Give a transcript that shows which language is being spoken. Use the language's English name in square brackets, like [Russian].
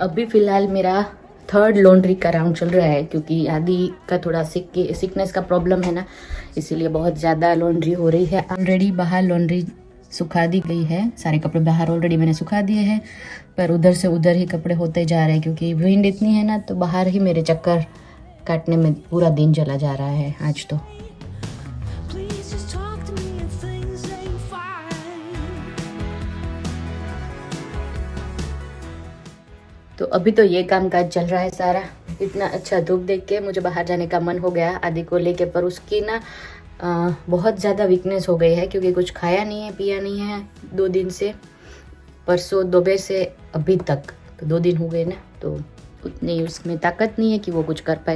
[Hindi] अभी फ़िलहाल मेरा 3rd लॉन्ड्री का राउंड चल रहा है, क्योंकि आदि का थोड़ा सिकनेस का प्रॉब्लम है ना, इसीलिए बहुत ज़्यादा लॉन्ड्री हो रही है। ऑलरेडी बाहर लॉन्ड्री सुखा दी गई है, सारे कपड़े बाहर ऑलरेडी मैंने सुखा दिए हैं, पर उधर से उधर ही कपड़े होते जा रहे हैं, क्योंकि विंड इतनी है ना, तो बाहर ही मेरे चक्कर काटने में पूरा दिन चला जा रहा है आज तो। [English] Please just talk to me if things ain't fine. [Hindi] तो अभी तो ये काम काज चल रहा है सारा। इतना अच्छा धूप देख के मुझे बाहर जाने का मन हो गया आदि को लेके, पर उसकी ना बहुत ज़्यादा वीकनेस हो गई है, क्योंकि कुछ खाया नहीं है, पिया नहीं है 2 दिन से, परसों दोपहर से अभी तक, तो 2 दिन हो गए ना, तो उतनी उसमें ताकत नहीं है कि वो कुछ कर पाए।